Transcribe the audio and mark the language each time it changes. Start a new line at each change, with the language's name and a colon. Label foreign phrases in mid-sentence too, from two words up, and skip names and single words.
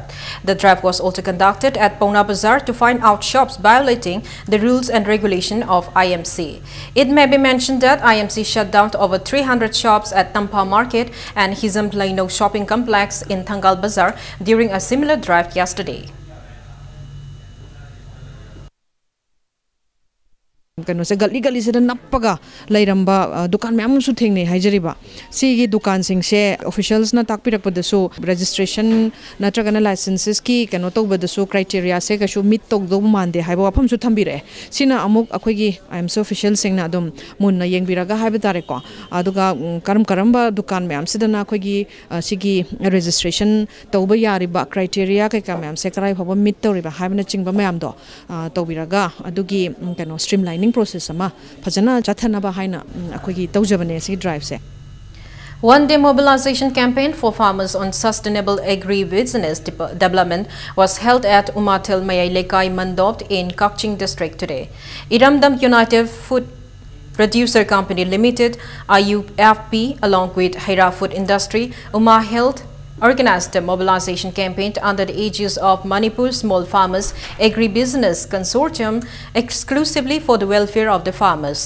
English: The drive was also conducted at Pona Bazaar to find out shops violating the rules and regulation of IMC. It may be mentioned that IMC shut down over 300 shops at Tampa Market and Hizam Laino shopping complex in Thangal Bazaar during a similar drive yesterday.
Manipuri: Kano se gali se nappaga lairamba dukan myam su thengne haijariba sigi dukan sing se officials na takpirak padasu registration natragana licenses ki kano tawbadasu criteria se kashu meet togdo mande haiba wafam su thambire sina amuk akhoigi IMC officials sing na dum munna yengbiraga haiba tare ko aduga karamba dukan myam sidana akhoigi sigi registration tawba yariba criteria ka myam se karai phaba meet tawriba haibna chingba myam do tawbiraga adugi kano
English: streamlining process
Manipuri: ama phajana chathanaba haina akhoigi tawjabane si drive se.
English: One-day mobilization campaign for farmers on sustainable agri-business development was held at Umatil Mayai Lekai Mandopt in Kakching district today. Iramdam United Food Producer Company Limited, IUFP, along with Haira Food Industry, Uma Health, organized a mobilization campaign under the aegis of Manipur Small Farmers Agri-Business Consortium exclusively for the welfare of the farmers.